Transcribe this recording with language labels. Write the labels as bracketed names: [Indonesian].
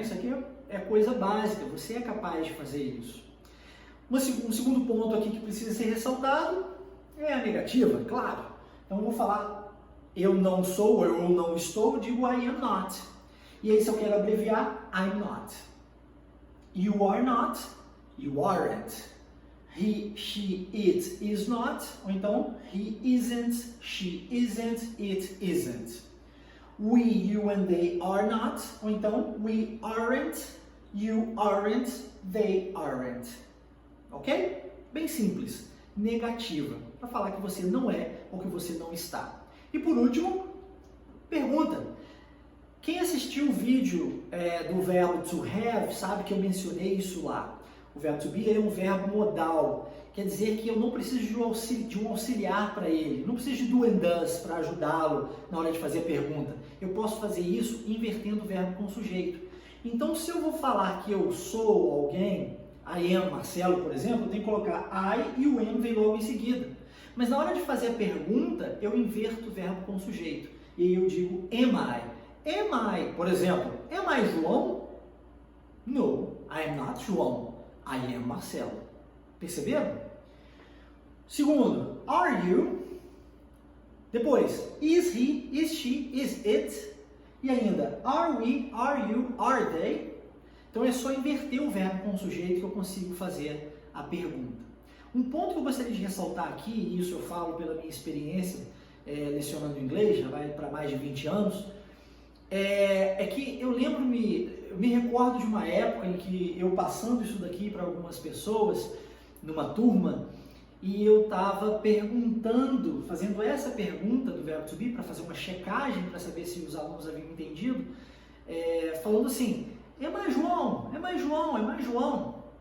[Portuguese] Isso aqui é coisa básica, você é capaz de fazer isso. Um segundo ponto aqui que precisa ser ressaltado é a negativa, claro. Então eu vou falar eu não sou, eu não estou, eu digo [English] I am not. [Portuguese] E aí se eu quero abreviar, [English] I'm not. You are not, you aren't. He, she, it is not, [Portuguese] ou então [English] he isn't, she isn't, it isn't. We, you and they are not, [Portuguese] ou então [English] we aren't, you aren't, they aren't. [Portuguese] Ok? Bem simples. Negativa, para falar que você não é ou que você não está. E por último, pergunta. Quem assistiu o vídeo do verbo to have sabe que eu mencionei isso lá. O verbo to be é um verbo modal. Quer dizer que eu não preciso de um auxiliar para ele. Não preciso de do and does para ajudá-lo na hora de fazer a pergunta. Eu posso fazer isso invertendo o verbo com o sujeito. Então, se eu vou falar que eu sou alguém, [English] I am Marcelo, [Portuguese] por exemplo, eu tenho que colocar I e o am vem logo em seguida. Mas na hora de fazer a pergunta, eu inverto o verbo com o sujeito. E aí eu digo [English] am I. Am I, [Portuguese] por exemplo, [English] am I João? No, I am not João. I am Marcelo. [Portuguese] Perceberam? Segundo, [English] are you? [Portuguese] Depois, [English] is he, is she, is it. [Portuguese] E ainda, [English] are we, are you, are they. [Portuguese] Então é só inverter o verbo com o sujeito que eu consigo fazer a pergunta. Um ponto que eu gostaria de ressaltar aqui, e isso eu falo pela minha experiência lecionando inglês, já vai para mais de 20 anos, é que eu me recordo de uma época em que eu passando isso daqui para algumas pessoas, numa turma, e eu estava perguntando, fazendo essa pergunta do verbo to be, para fazer uma checagem, para saber se os alunos haviam entendido, falando assim, é mais João, é mais João, é mais João.